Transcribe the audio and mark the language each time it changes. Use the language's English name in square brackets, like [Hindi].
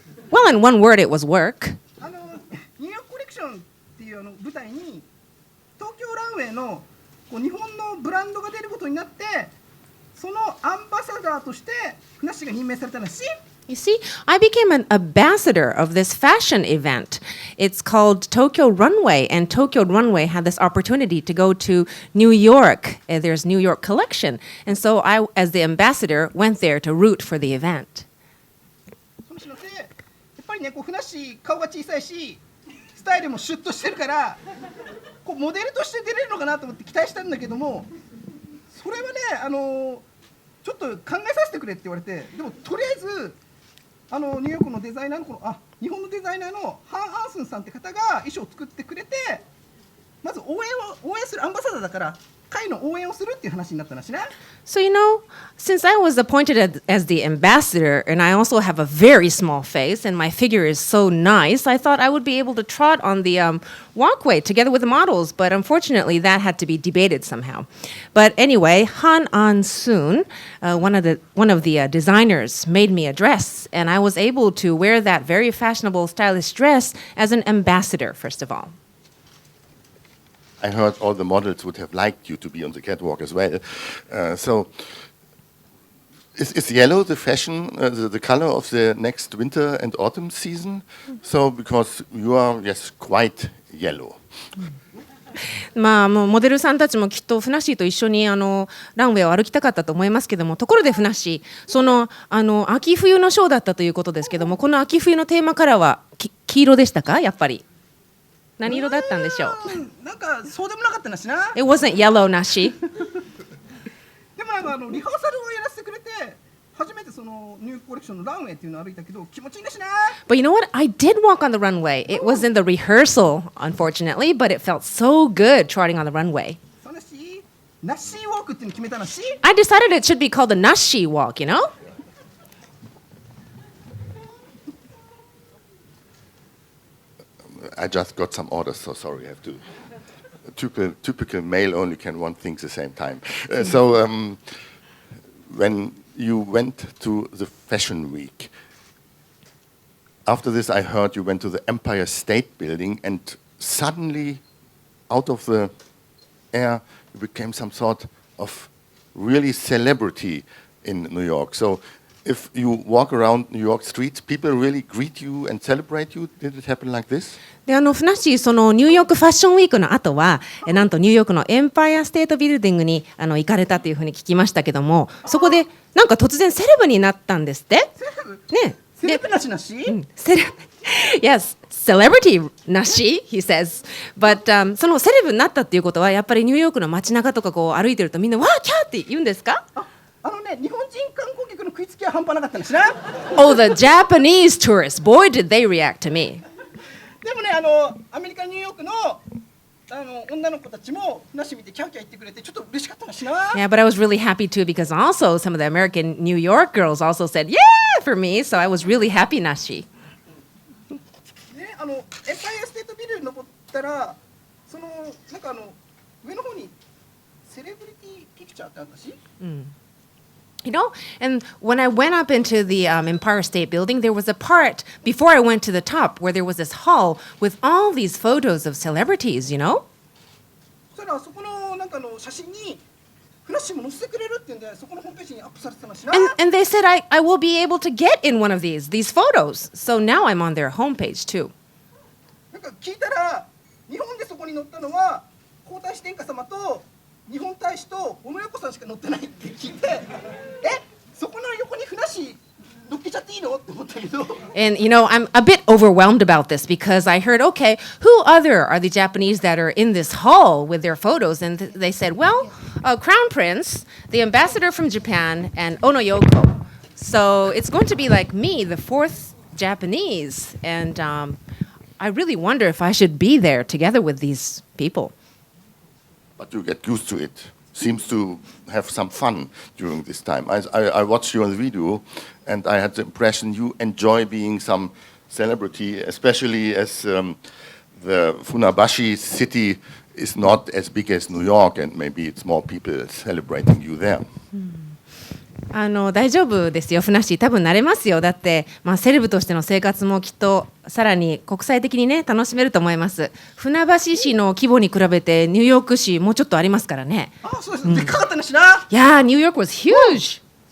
[English] Well, in one word, it was work. [Japanese] ニューヨークコレクションっていう舞台に東京ランウェイの日本のブランドが出ることになって、そのアンバサダーとしてふなっしーが任命されたらしい。 [English] You see, I became an ambassador of this fashion event. It's called Tokyo Runway, and Tokyo Runway had this opportunity to go to New York. There's New York collection. And so I, as the ambassador, went there to root for the event. [Japanese] その人でやっぱりね、ふなっしー顔が小さいし、スタイルもシュッとしてるから、モデルとして出れるのかなと思って期待したんだけども、それはね、ちょっと考えさせてくれって言われて、でもとりあえずニューヨークのデザイナーの日本のデザイナーのハン・アンスンさんって方が衣装を作ってくれて、まず応援するアンバサダーだから会の応援をするっていう話になったらしいな。 [English] So, you know, since I was appointed as the ambassador, and I also have a very small face, and my figure is so nice, I thought I would be able to trot on the walkway together with the models, but unfortunately that had to be debated somehow. But anyway, Han An-soon, one of the designers, made me a dress, and I was able to wear that very fashionable, stylish dress as an ambassador, first of all. I heard all the models would have liked you to be on the catwalk as well. So, is yellow the fashion, the color of the next winter and autumn season? So, because you are, yes, quite yellow. [Japanese] もうモデルさんたちもきっとふなっしーと一緒にランウェイを歩きたかったと思いますけども、ところでふなっしー、その秋冬のショーだったということですけども、この秋冬のテーマカラーは黄色でしたか、やっぱり。何色だったんでしょう。なんかそうでもなかったなしな。 [English] It wasn't yellow, なし。 [Japanese] でもなんかリハーサルをやらせてくれて、初めてそのニューヨークコレクションのランウェイっていうのを歩いたけど気持ちいいなしな。 [English] But you know what? I did walk on the runway. It was in the rehearsal, unfortunately, but it felt so good trotting on the runway. [Japanese] そのし、ナッシーウォークっていうの決めたなし。 [English] I decided it should be called the Nashi walk, you know? I just got some orders, so sorry. I have to. Typical male only can one thing at the same time. So when you went to the Fashion Week, after this I heard you went to the Empire State Building, and suddenly, out of the air, you became some sort of really celebrity in New York. So if you walk around New York streets, people really greet you and celebrate you. Did it happen like this? [Japanese] でふなっしー、そのニューヨークファッションウィークの後はなんとニューヨークのエンパイアステートビルディングに行かれたというふうに聞きましたけども、そこでなんか突然セレブになったんですって。ね。セレブなしなし。 [English] Yes, celebrity なし he says. But、 [Japanese] そのセレブになったっていうことはやっぱりニューヨークの街中とかこう歩いてるとみんなわーキャーって言うんですか？日本人観光客の食いつきは半端なかったんですな。 [English] Oh, the Japanese tourists, boy did they react to me. [Japanese] でもね、アメリカニューヨークの女の子たちもふなっしー見てキャーキャー言ってくれてちょっと嬉しかったなしな。 [English] Yeah, but I was really happy too because also some of the American New York girls also said yeah for me, so I was really happy, Nashi. [Japanese] ね、エンパイアステートビルに登ったら、そのなんか上の方にセレブリティピクチャーってあったし。 [English] You know, and when I went up into the Empire State Building, there was a part before I went to the top where there was this hall with all these photos of celebrities, you know? [Japanese] そしたらそこのなんかの写真にふなっしーも載せてくれるっていうんで、そこのホームページにアップされてたのしな。 [English] And they said I will be able to get in one of these photos. So now I'm on their homepage too. [Japanese] なんか聞いたら日本でそこに載ったのは皇太子殿下様と日本大使と小野洋子さんしか載ってないって聞いて、そこの横にふなっしー乗っけちゃっていいのって思ったけど。 [English] And I'm a bit overwhelmed about this because I heard, okay, who other are the Japanese that are in this hall with their photos? And they said, well, Crown Prince, the ambassador from Japan, and Ono Yoko. So it's going to be like me, the fourth Japanese. And I really wonder if I should be there together with these people. But you get used to it. Seems to have some fun during this time. I watched you on the video, and I had the impression you enjoy being some celebrity, especially as the Funabashi city is not as big as New York, and maybe it's more people celebrating you there. [Japanese] 大丈夫ですよ、ふなっしー。多分慣れますよ。だって、セレブとしての生活もきっとさらに国際的にね楽しめると思います。船橋市の規模に比べてニューヨーク市もうちょっとありますからね。あ、そうです。でっかかったのしな。 [English] Yeah, New York was huge.